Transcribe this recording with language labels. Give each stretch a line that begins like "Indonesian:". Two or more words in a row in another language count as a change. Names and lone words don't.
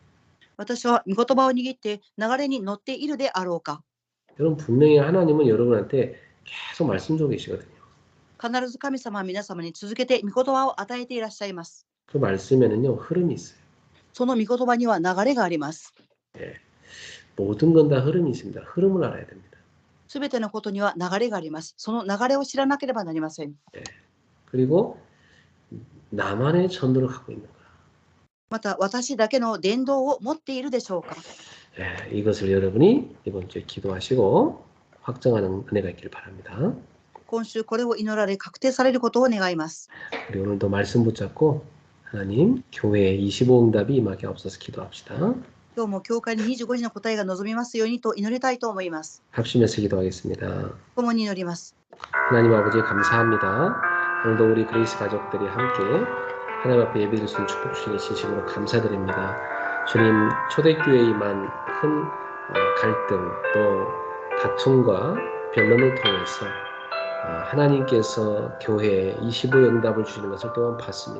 Japanese: 私は御言葉を握って流れに乗っているであろうか。
Korean: 여러분 분명히 하나님은 여러분한테 계속 말씀 주고 계시거든요.
Japanese: 必ず神様は皆様に続けて御言葉を与えていらっしゃいます。
Korean: 그 말씀에는요 흐름이 있어요.
Japanese: その御言葉には流れがあります。
Korean: 예. 모든 건 다 흐름이 있습니다. 흐름을 알아야 됩니다.
Japanese: すべてのことには流れがあります。その流れを知らなければなりません。
Korean: 예. 그리고 나만의 전도를 갖고 있는 거야.
Japanese: また私だけの伝道を持っているでしょうか。
Korean: 예. 이것을 여러분이 이번 주에 기도하시고 확정하는 은혜가 있기를 바랍니다.
Japanese: 今週これを祈られ確定されることを願います。
Korean: 우리 오늘도 말씀 붙잡고 하나님 교회에 25응답이 임하게 없어서 기도합시다.
Japanese: 今日も教会に25時の答えが望みますようにと祈りたいと思います。
Korean: 합심해서 기도하겠습니다.
Japanese: 共に祈ります。
Korean: 하나님 아버지 감사합니다. 오늘도 우리 그레이스 가족들이 함께 하나님 앞에 예배드릴 수 있는 축복 주시니 진심으로 감사드립니다. 주님 초대교회에 임한 큰 갈등 또 다툼과 변론을 통해서 하나님께서 교회에 25의 응답을 주시는 것을 또한 봤습니다.